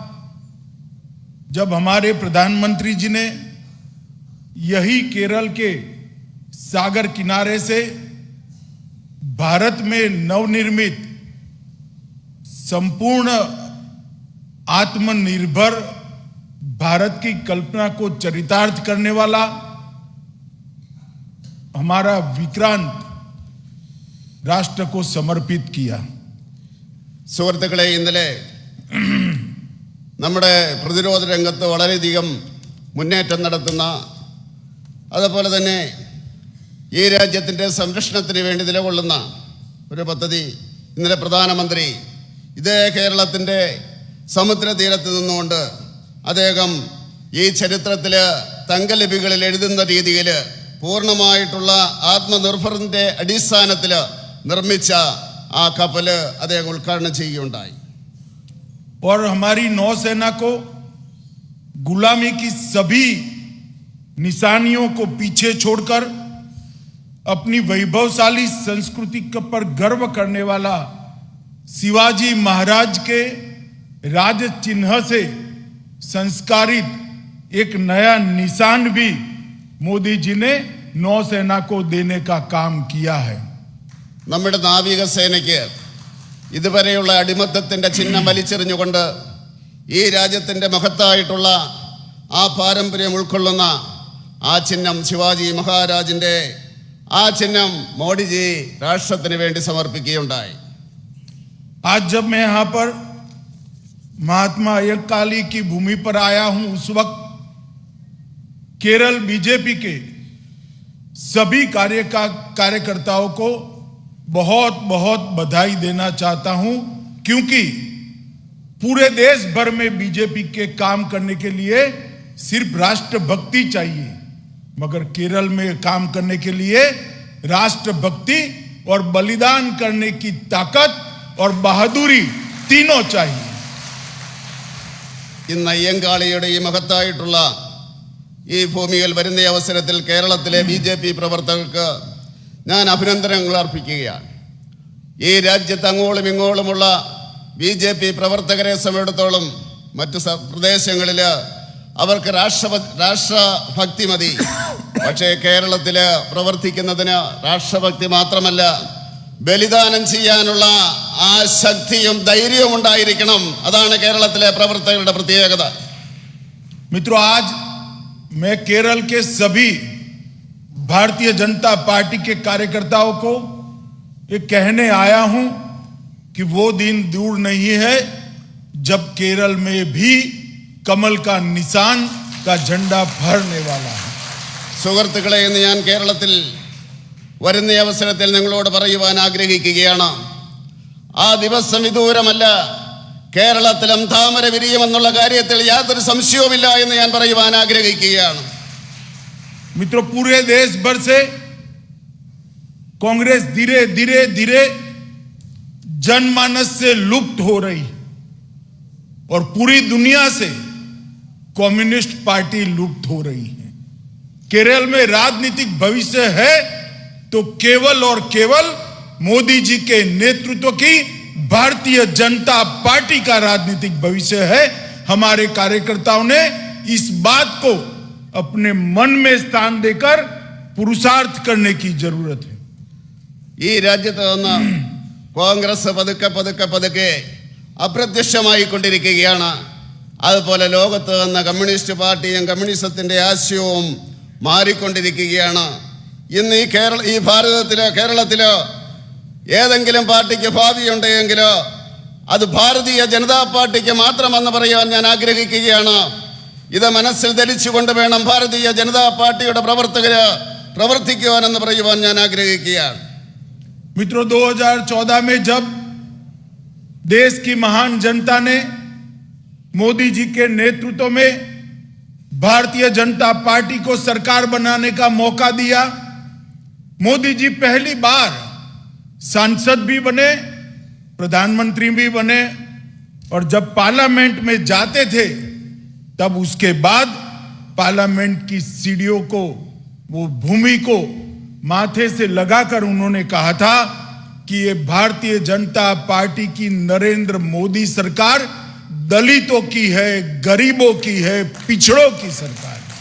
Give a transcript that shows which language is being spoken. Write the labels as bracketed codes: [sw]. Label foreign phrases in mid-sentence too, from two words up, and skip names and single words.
[hi] जब हमारे प्रधानमंत्री जी ने यही केरल के सागर किनारे से भारत में नवनिर्मित संपूर्ण आत्मनिर्भर भारत की कल्पना को चरितार्थ करने वाला हमारा विक्रांत राष्ट्र को समर्पित किया। [ml] സുഹൃത്തുക്കളെ, ഇന്നലെ നമ്മുടെ പ്രതിരോധ രംഗത്ത് വളരെയധികം മുന്നേറ്റം നടത്തുന്ന, അതുപോലെ തന്നെ ഈ രാജ്യത്തിൻ്റെ സംരക്ഷണത്തിന് വേണ്ടി നിലകൊള്ളുന്ന ഒരു പദ്ധതി ഇന്നലെ പ്രധാനമന്ത്രി ഇതേ കേരളത്തിൻ്റെ സമുദ്രതീരത്ത് നിന്നുകൊണ്ട് അദ്ദേഹം ഈ ചരിത്രത്തിൽ തങ്കലിപികളിൽ എഴുതുന്ന രീതിയിൽ പൂർണ്ണമായിട്ടുള്ള ആത്മനിർഭരത്തിൻ്റെ അടിസ്ഥാനത്തിൽ നിർമ്മിച്ച ആ കപ്പല് അദ്ദേഹം ഉദ്ഘാടനം ചെയ്യുകയുണ്ടായി. [hi] और हमारी नौसेना को गुलामी की सभी निशानियों को पीछे छोड़कर अपनी वैभवशाली संस्कृति पर गर्व करने वाला शिवाजी महाराज के राज चिन्ह से संस्कारित एक नया निशान भी मोदी जी ने नौसेना को देने का काम किया है. [ml] നമ്മുടെ നാവികസേനയ്ക്ക് ഇതുവരെയുള്ള അടിമത്തത്തിൻ്റെ ചിഹ്നം വലിച്ചെറിഞ്ഞുകൊണ്ട് ഈ രാജ്യത്തിൻ്റെ മഹത്തായിട്ടുള്ള ആ പാരമ്പര്യം ഉൾക്കൊള്ളുന്ന ആ ചിഹ്നം, ശിവാജി മഹാരാജിൻ്റെ ആ ചിഹ്നം മോഡിജി രാഷ്ട്രത്തിന് വേണ്ടി സമർപ്പിക്കുകയുണ്ടായി. [hi] आज जब मैं यहाँ पर महात्मा अय्यकाली की भूमि पर आया हूं, उस वक्त केरल बीजेपी के सभी कार्यकर्ताओं को बहुत बहुत बधाई देना चाहता हूं, क्योंकि पूरे देश भर में बीजेपी के काम करने के लिए सिर्फ राष्ट्रभक्ति चाहिए, मगर केरल में काम करने के लिए राष्ट्रभक्ति और बलिदान करने की ताकत और बहादुरी तीनों चाहिए. [ml] ഇന്ന് അയ്യങ്കാളിയുടെ ഈ മഹത്തായിട്ടുള്ള ഈ ഭൂമിയിൽ വരുന്ന അവസരത്തിൽ കേരളത്തിലെ BJP പ്രവർത്തകർക്ക് ഞാൻ അഭിനന്ദനങ്ങൾ അർപ്പിക്കുകയാണ്. ഈ രാജ്യത്ത് അങ്ങോളം ഇങ്ങോളമുള്ള BJP പ്രവർത്തകരെ സംബന്ധിച്ചിടത്തോളം മറ്റു പ്രദേശങ്ങളിൽ അവർക്ക് രാഷ്ട്രഭക്തി മതി. പക്ഷേ കേരളത്തിൽ പ്രവർത്തിക്കുന്നതിന് രാഷ്ട്രഭക്തി മാത്രമല്ല, ബലിദാനം ചെയ്യാനുള്ള ആ ശക്തിയും ധൈര്യവും ഉണ്ടായിരിക്കണം. അതാണ് കേരളത്തിലെ പ്രവർത്തകരുടെ പ്രത്യേകത. [hi] मित्रों, आज मैं केरल के सभी भारतीय जनता पार्टी के कार्यकर्ताओं को ये कहने आया हूं कि वो दिन दूर नहीं है जब केरल में भी कमल का निशान का झंडा फहरने वाला है. [ml] സുഹൃത്തുക്കളെ, ഇന്ന് ഞാൻ കേരളത്തിൽ വരുന്ന അവസരത്തിൽ നിങ്ങളോട് പറയുവാൻ ആഗ്രഹിക്കുകയാണ്, ആ ദിവസം വിദൂരമല്ല. കേരളത്തിലും താമര വിരിയുമെന്നുള്ള കാര്യത്തിൽ യാതൊരു സംശയവുമില്ല എന്ന് ഞാൻ പറയുവാൻ ആഗ്രഹിക്കുകയാണ്. [hi] मित्रों, पूरे देश भर से कांग्रेस धीरे धीरे धीरे जनमानस से लुप्त हो रही और पूरी दुनिया से कम्युनिस्ट पार्टी लुप्त हो रही है. केरल में राजनीतिक भविष्य है तो केवल और केवल मोदी जी के नेतृत्व की भारतीय जनता पार्टी का राजनीतिक भविष्य है. हमारे कार्यकर्ताओं ने इस बात को अपने मन में स्थान देकर पुरुषार्थ करने की जरूरत है. [ml] ഈ രാജ്യത്ത് നിന്ന് കോൺഗ്രസ് പതുക്കെ പതുക്കെ പതുക്കെ അപ്രത്യക്ഷമായിക്കൊണ്ടിരിക്കുകയാണ്. അതുപോലെ ലോകത്ത് നിന്ന് കമ്മ്യൂണിസ്റ്റ് പാർട്ടിയും കമ്മ്യൂണിസത്തിൻ്റെ ആശയവും മാറിക്കൊണ്ടിരിക്കുകയാണ്. ഇന്ന് ഈ കേരളത്തിൽ ഏതെങ്കിലും പാർട്ടിക്ക് ഭാവിയുണ്ടെങ്കിൽ അത് ഭാരതീയ ജനതാ പാർട്ടിക്ക് മാത്രമെന്ന് പറയാൻ ഞാൻ ആഗ്രഹിക്കുകയാണ്. ഇത് മനസ്സിൽ ധരിച്ചുകൊണ്ട് വേണം ഭാരതീയ ജനതാ പാർട്ടിയുടെ പ്രവർത്തകര് പ്രവർത്തിക്കുവാനെന്ന് പറയുവാൻ ഞാൻ ആഗ്രഹിക്കുകയാണ്. [hi] मित्रों, 2014 में जब देश की महान जनता ने मोदी जी के नेतृत्व में भारतीय जनता पार्टी को सरकार बनाने का मौका दिया, मोदी जी पहली बार सांसद भी बने, प्रधानमंत्री भी बने, और जब पार्लियामेंट में जाते थे तब उसके बाद पार्लियामेंट की सीढ़ियों को, वो भूमि को माथे से लगाकर उन्होंने कहा था कि ये भारतीय जनता पार्टी की नरेंद्र मोदी सरकार दलितों की है, गरीबों की है, पिछड़ों की सरकार।